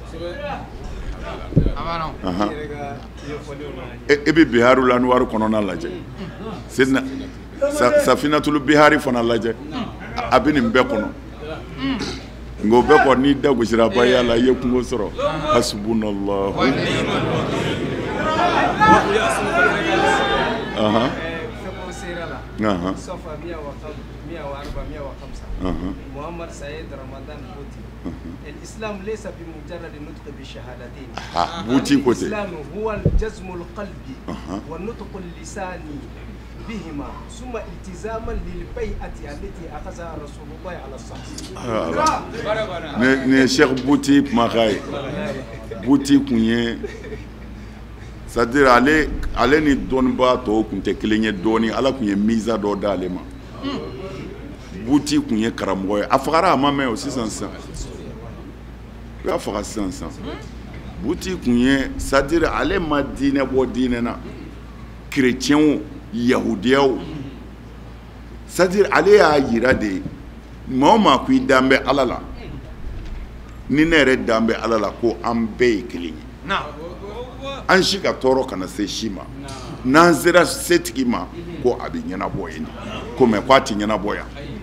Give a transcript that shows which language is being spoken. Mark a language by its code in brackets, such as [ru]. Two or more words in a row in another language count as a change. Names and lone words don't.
[bm] e bɛ Biharul Anwar kɔnɔna lajɛ Sidina Safinatul Bihari fana lajɛ a bɛ nin bɛɛ kɔnɔ nka o bɛɛ kɔni n'i da gosira baya la i ye kungo sɔrɔ hasbunallahu [ar] محمد سيد رمضان بوتي الإسلام ليس بمجرد نطق بالشهادتين الإسلام هو الجزم القلبي والنطق اللساني بهما ثم التزاما للبيعة التي أخذها رسول الله على الصحابة [bm] ne Cheikh Bouti Makai Bouti kunye c'est-à-dire ale ni dɔnniba tɔw kun tɛ kelen ye dɔɔni Ala kun ye miza dɔ d'ale ma Bouti kun ye karamɔgɔ ye a fagara a ma mɛn o sisan a faga sisan Bouti kun ye c'est-à-dire ale ma diinɛ bɔ diinɛ na chrétien yahudiyaw c'est-à-dire ale y'a yira de maa o maa ko i dan bɛ Ala la ni ne yɛrɛ dan bɛ Ala la ko an bɛɛ ye kelen ye an si ka tɔɔrɔ kana se si ma n'an sera setigi ma ko a bɛ ɲɛnabɔ yen ko mɛ ko a tɛ ɲɛnabɔ yan